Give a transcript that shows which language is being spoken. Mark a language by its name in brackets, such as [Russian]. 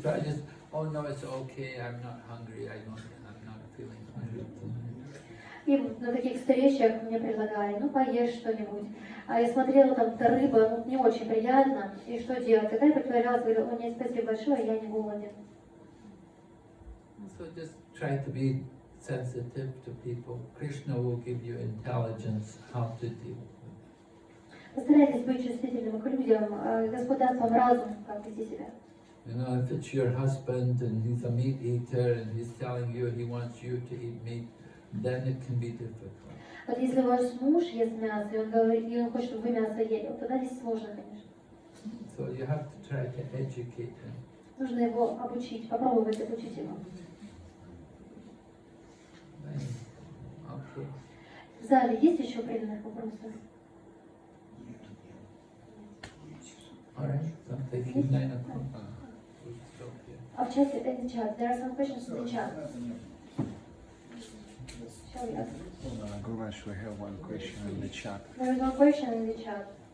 [English] So I just, oh no, it's okay, I'm not hungry, I'm not feeling hungry tonight. [Russian] И на таких встречах мне предлагали, ну поешь что-нибудь. А я смотрела, там рыба, ну не очень приятно, и что делать? Тогда я притворялась, говорю, о нет, спасибо большое, я не голоден. [English] So just try to be sensitive to people. Krishna will give you intelligence how to deal with it. [Russian] Постарайтесь быть чувствительным к людям, Господь даст вам разум, как вести себя. [English] You know, if it's your husband and he's a meat eater and he's telling you he wants you to eat meat, then it can be difficult. [Russian] Вот если ваш муж ест мясо, и он говорит, и он хочет, чтобы вы мясо ели, вот тогда здесь сложно, конечно. [English] So you have to try to educate him. [Russian] Нужно его обучить, попробовать обучить его. [English] Okay. [Russian] В зале есть еще преданных вопросов? [English] All right, so taking 9 o'clock. We'll stop here. [Russian] А в чате, [English] in the chat, there are some questions in the chat. Shall we ask? Guru Maharaj, we have one question in the chat. There is one question in the chat.